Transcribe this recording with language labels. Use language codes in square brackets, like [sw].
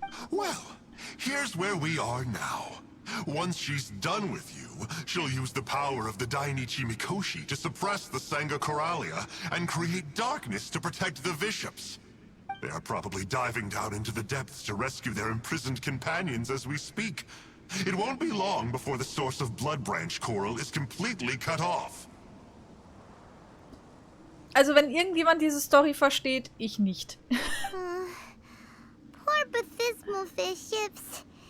[en] Well, here's where we are now. Once she's done with you, she'll use the power of the Dainichi Mikoshi to suppress the Sangha Coralia and create darkness to protect the bishops. They are probably diving down into the depths to rescue their imprisoned companions as we speak. It won't be long before the source of Blood Branch Coral is completely cut off. [de] Also wenn irgendjemand diese Story versteht, ich nicht. [en] Poor Bathismal bishops.